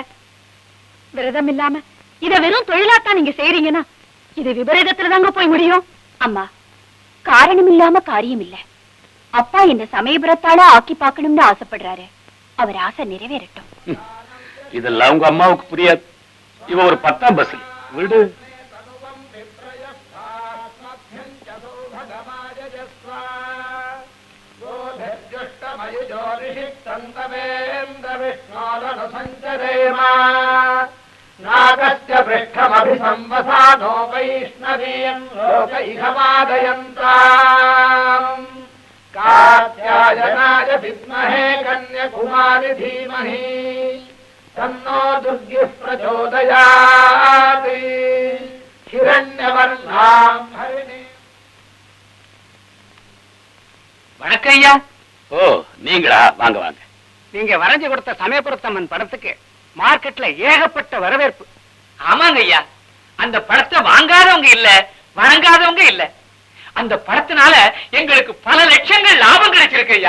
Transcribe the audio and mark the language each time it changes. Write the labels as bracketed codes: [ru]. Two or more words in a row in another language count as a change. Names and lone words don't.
[ta] விரதம் இல்லாம இத வெறும் தொழிலாத்தான் நீங்க செய்றீங்கன்னா இது விபரீதத்துல தாங்க போய் முடியும். அம்மா, காரணம் இல்லாம காரியம் இல்ல. அப்பா என்ன சமயபுரத்தால ஆக்கி பார்க்கணும்னு ஆசைப்படுறாரு. அவர் ஆசை நிறைவேறட்டும். இதெல்லாம் உங்க அம்மாவுக்கு புரியாது. இவ ஒரு 10ஆம் பஸ் விடு. [sa] नागस्य पृष्ठमभिसंवसानो वैष्णवीं लोकैकमादयन्ताम् कात्यायनाय विद्महे कन्याकुमारी धीमहि तन्नो दुर्गिः प्रचोदयात् हिरण्यवर्णां हरिणी. [ta] வணக்கம் ஐயா. ஓ, நீங்களா? வாங்க வாங்க. நீங்க வரைஞ்சு கொடுத்த சமயபுரத்தம்மன் படத்துக்கு மார்க்கெட்ல ஏகப்பட்ட வரவேற்பு. ஆமாங்க ஐயா, அந்த படத்தை வாங்காதவங்க இல்ல, வணங்காதவங்க இல்ல. அந்த படத்தினால எங்களுக்கு பல லட்சங்கள் லாபம் கிடைச்சிருக்கு ஐயா.